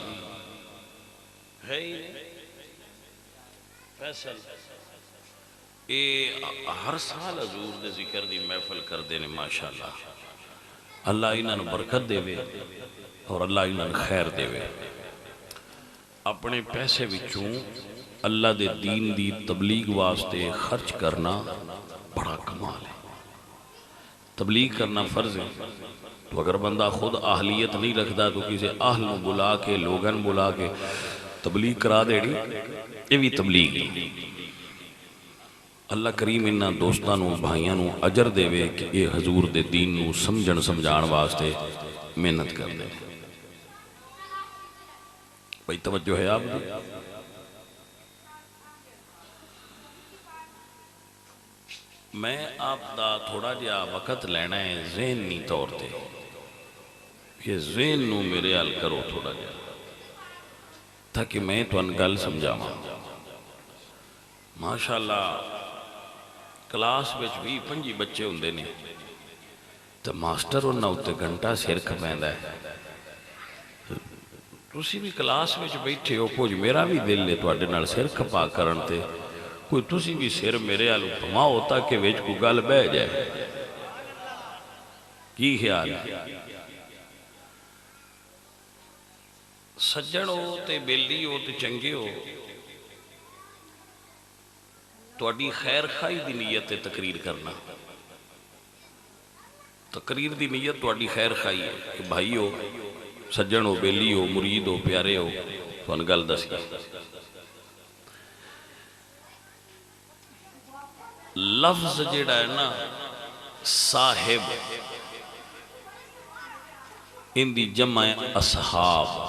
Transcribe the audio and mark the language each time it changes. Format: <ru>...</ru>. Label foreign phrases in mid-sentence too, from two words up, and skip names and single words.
<pa>ہے فیصل اے ہر سال حضور دے ذکر دی محفل کر دینے ماشاءاللہ اللہ انہاں برکت دے وے اور اللہ انہاں خیر دے وے اپنے پیسے وچوں اللہ دے دین دی تبلیغ واسطے خرچ کرنا بڑا کمال ہے تبلیغ کرنا فرض ہے</pa> <ur>تو اگر بندہ خود اہلیت نہیں رکھتا تو کسی اہل بلا کے لوگن بلا کے تبلیغ کرا دے گی یہ بھی تبلیغ ہے</ur> <pa>اللہ کریم انہاں دوستاں نوں بھائیاں نوں اجر دے کہ یہ حضور دے دین نوں سمجھن سمجھان واسطے محنت کر دے. بھائی توجہ ہے آپ دی؟ میں آپ دا تھوڑا جہا وقت لینا ہے ذہنی طور تے کہ ذہن نوں میرے حل کرو تھوڑا جہا تاکہ میں تو گل سمجھاواں. ماشاءاللہ کلاس وچ 20-25 بچے ہوندے نے تو ماسٹر انہاں اُتے گھنٹہ سر کھپیندا ہے. تسی بھی کلاس وچ بیٹھے ہو کچھ میرا بھی دل ہے تواڈے نال سر کھپا کرن تے کوئی تسی بھی سر میرے حل گھماؤ تاکہ وچ کوئی گل بہ جائے. کی خیال ہے؟ سجن ہو تے بیلی ہو تے چنگے ہو تواڈی خیر خائی دی نیت ہے تقریر کرنا. تقریر دی نیت تواڈی خیر خائی ہے کہ بھائی ہو سجن ہو بیلی ہو مرید ہو پیارے ہو تو گل دسی. لفظ جڑا ہے نا صاحب ان دی جمع ہے اصحاب.</pa>